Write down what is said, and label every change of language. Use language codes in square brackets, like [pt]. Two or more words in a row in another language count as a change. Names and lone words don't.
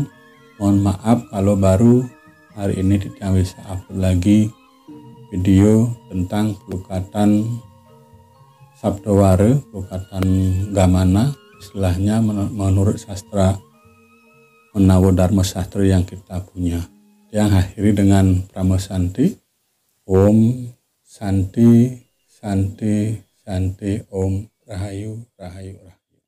[id] Mohon maaf kalau baru hari ini Titiang bisa upload lagi video tentang pelukatan Sabdawara, pelukatan Gamana, istilahnya menurut sastra Menawa Dharma Sastra yang kita punya. Yang akhiri dengan Pramosanti. [sa] Om Santi Santi Santi, Om Rahayu Rahayu Rahayu.